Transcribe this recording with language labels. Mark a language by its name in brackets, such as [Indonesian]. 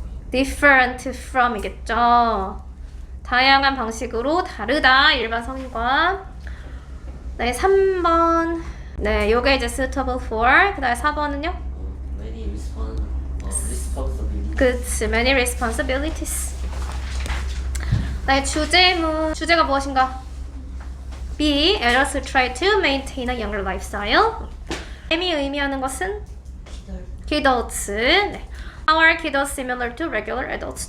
[English] different from이겠죠. [Korean] 다양한 방식으로 다르다. 일반 성인과. 네, 3번. 네, 요게 이제 [English] suitable for. [Korean] 그 다음에 4번은요? [English] Many responsibilities. [Korean] 그치, [English] many responsibilities. [Korean] 네, 주제문. 주제가 무엇인가? B. [English] Adults try to maintain a younger lifestyle. [Korean] M이 의미하는 것은 kidults. 네. [English] How are kidults similar to regular adults?